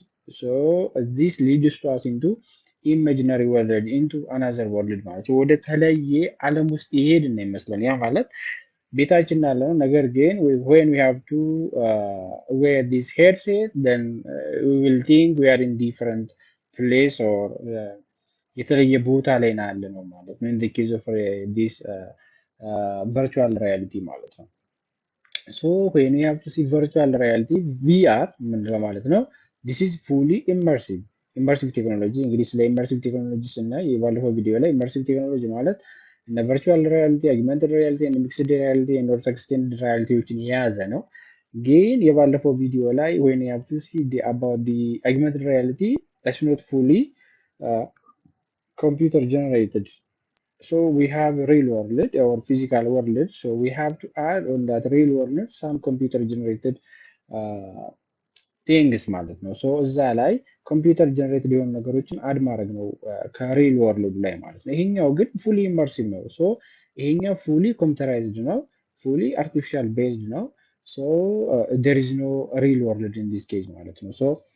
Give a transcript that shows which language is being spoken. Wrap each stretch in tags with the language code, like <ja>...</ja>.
<en>So this leads to us into imaginary world, into another world</en> <am>ማለት ወደ ተለየ ዓለም ውስጥ ይሄድን ነው ይመስላል። ያ ማለት ቤታችን ያለ ነው። ነገር ግን</am> <en>when we have to wear this headset, then we will think we are in different place or</en> <am>የተለየ ቦታ ላይ ነው ያለ ነው ማለት ነው።</am> <en>in the case of this virtual reality ማለት ነው። so when we have to see virtual reality VR</en> <am>ምንድነው ማለት ነው?</am> <en>this is fully immersive technology።</en> <am>እንግዲህ ስለ immersive technology ስናይ የባለፈው ቪዲዮ ላይ immersive technology ማለት እና ቨርቹዋል ሪያሊቲ፣ አግመንትድ ሪያሊቲ እና ሚክስድ ሪያሊቲ እና ኤክስቴንድድ ሪያሊቲዎችን የያዘ ነው። ግን የባለፈው ቪዲዮ ላይ</am> <en>when you have to see about the augmented reality, that's not fully computer generated. So we have real world or physical world. So we have to add on that real world some computer generated</en> <am>ቲንግስ ማለት ነው። ሶ እዛ ላይ ኮምፒውተር ጀነሬትድ የሆኑ ነገሮችን አድ ማድረግ ነው ከሪል ወርልድ ላይ ማለት ነው። ይሄኛው ግን ፉሊ ኢመርሲቭ ነው። ሶ ይሄኛው ፉሊ ኮምፒውተራይዝድ ነው፣ ፉሊ አርቲፊሻል ቤዝድ ነው። ሶ</am> <en>there is no real world in this case</en> <am>ማለት ነው። ሶ</am>